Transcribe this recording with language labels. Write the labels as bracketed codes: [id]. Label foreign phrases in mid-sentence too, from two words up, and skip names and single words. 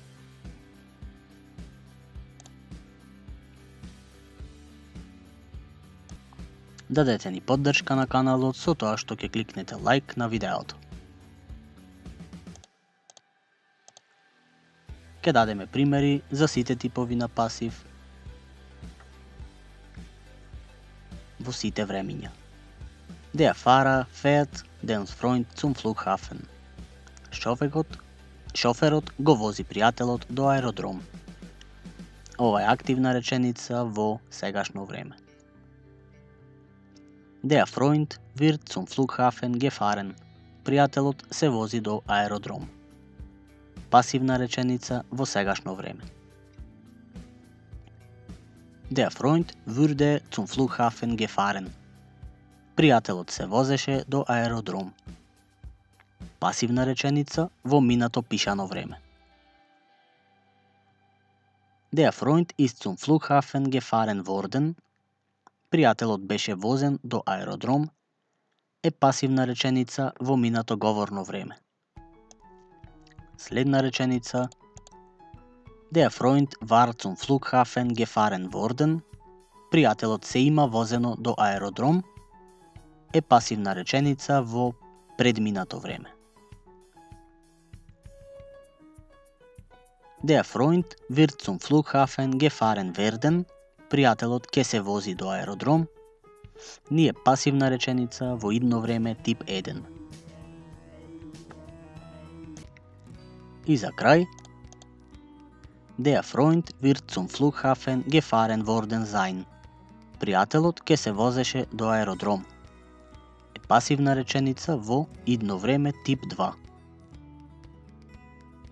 [mk] Дадете ни поддршка на каналот со тоа што ќе кликнете лайк на видеото. Ќе дадеме примери за сите типови на пасив во сите времиња. [de] Der Fahrer fährt den Freund zum Flughafen. [mk] Шоферот го вози пријателот до аеродром. Ова е активна реченица во сегашно време. [de] Der Freund wird zum Flughafen gefahren. [mk] Пријателот се вози до аеродром. Пасивна реченица во сегашно време. [de] Der Freund wurde zum Flughafen gefahren. [mk] Пријателот се возеше до аеродром. Пасивна реченица во минато пишано време. [de] Der Freund ist zum Flughafen gefahren worden. [mk] Пријателот беше возен до аеродром е пасивна реченица во минато говорно време. Следна реченица [de] Der Freund war zum Flughafen gefahren worden. [mk] Пријателот се има возено до аеродром е пасивна реченица во предминато време. [de] Der Freund wird zum Flughafen gefahren werden. [mk] Пријателот ќе се вози до аеродром ни е пасивна реченица во идно време тип 1. И за крај, [de] Der Freund wird zum Flughafen gefahren worden sein. [mk] Пријателот ќе се возеше до аеродром. Е пасивна реченица во идно време тип 2.